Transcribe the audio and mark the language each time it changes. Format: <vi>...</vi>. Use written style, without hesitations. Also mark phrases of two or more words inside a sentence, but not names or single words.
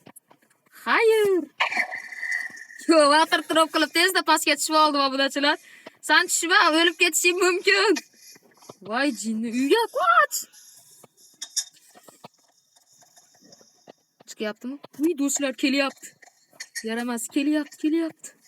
<tr>Hayır.</tr> <uz>Yo,</uz> <en>water drop</en> <uz>qilib tezda pastga tushib oldim obunachilar. Sen tushma, o'lib ketishing mumkin. Voy jinni, uyga qoch. Chiqyaptimi? Uy, do'stlar kelyapti. Yaramas, kelyapti.</uz>